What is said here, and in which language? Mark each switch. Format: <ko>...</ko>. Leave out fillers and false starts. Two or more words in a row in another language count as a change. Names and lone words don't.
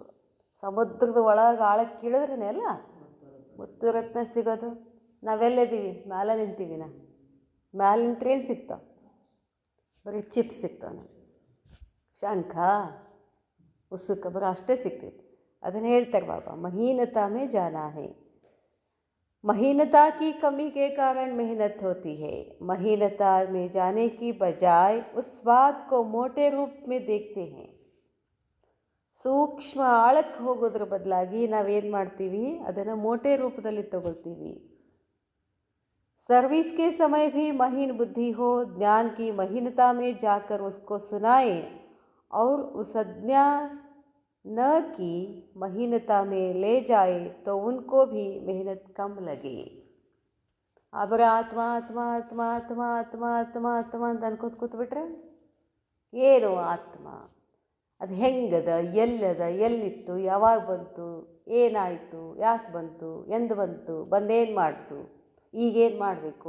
<kn>ಸಮುದ್ರದ ಒಳಗೆ ಆಳಕ್ಕೆ ಇಳಿದ್ರೇ ಅಲ್ಲ ಮುತ್ತು ರತ್ನ ಸಿಗೋದು. ನಾವೆಲ್ಲಿದ್ದೀವಿ? ಮ್ಯಾಲೆ ನಿಂತೀವಿ. ಮ್ಯಾಲೆ ನಿಂತ್ರೆ ಏನು ಸಿಗ್ತಾವೆ? ಬರೀ ಚಿಪ್ಸ್ ಸಿಗ್ತಾವೆ. ನಾವು ಶಂಖ ಉಸುಕ ಬರೋ ಅಷ್ಟೇ ಸಿಗ್ತೈತಿ. ಅದನ್ನು ಹೇಳ್ತಾರೆ ಬಾಬಾ,</kn> <hi>महीनता में जाना है. महीनता की कमी के कारण मेहनत होती है. महीनता में जाने की बजाय उस बात को मोटे रूप में देखते हैं.</hi> <kn>ಸೂಕ್ಷ್ಮ ಆಳಕ್ಕೆ ಹೋಗೋದ್ರ ಬದಲಾಗಿ ನಾವೇನು ಮಾಡ್ತೀವಿ? ಅದನ್ನು ಮೋಟೆ ರೂಪದಲ್ಲಿ ತಗೊಳ್ತೀವಿ.</kn> <hi>सर्विस के समय भी महीन बुद्धि हो, ज्ञान की महीनता में जाकर उसको सुनाए और उस अज्ञान न की महीनता में ले जाए तो उनको भी मेहनत कम लगे.</hi> <kn>ಆದರೆ ಆತ್ಮ ಆತ್ಮ ಆತ್ಮ ಆತ್ಮ ಆತ್ಮ ಆತ್ಮ ಆತ್ಮ ಅಂತ ಅನ್ಕೋತ ಕೂತ್ಬಿಟ್ರೆ ಏನು ಆತ್ಮ? ಅದು ಹೆಂಗದ, ಎಲ್ಲದ, ಎಲ್ಲಿತ್ತು, ಯಾವಾಗ ಬಂತು, ಏನಾಯಿತು, ಯಾಕೆ ಬಂತು, ಎಂದು ಬಂತು, ಬಂದೇನು ಮಾಡ್ತು, ಈಗೇನು ಮಾಡಬೇಕು?</kn>